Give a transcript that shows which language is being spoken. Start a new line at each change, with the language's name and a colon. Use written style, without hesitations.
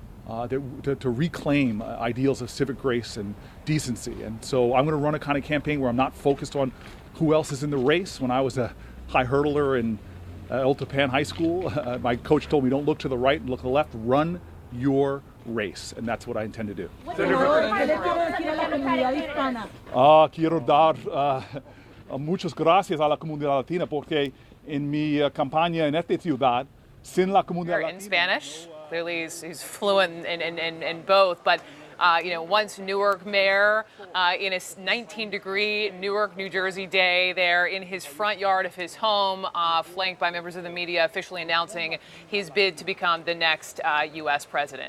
English: To reclaim ideals of civic grace and decency. And so I'm going to run a kind of campaign where I'm not focused on who else is in the race. When I was a high hurdler in El Tapan High School, my coach told me, don't look to the right and look to the left, run your race. And that's what I intend to do.
Spanish: Quiero dar muchas gracias a la comunidad latina porque en mi campaña en esta ciudad, sin la comunidad latina...
English: In Spanish. Clearly, he's fluent in both. But, once Newark mayor in a 19-degree Newark, New Jersey day there in his front yard of his home, flanked by members of the media officially announcing his bid to become the next U.S. president.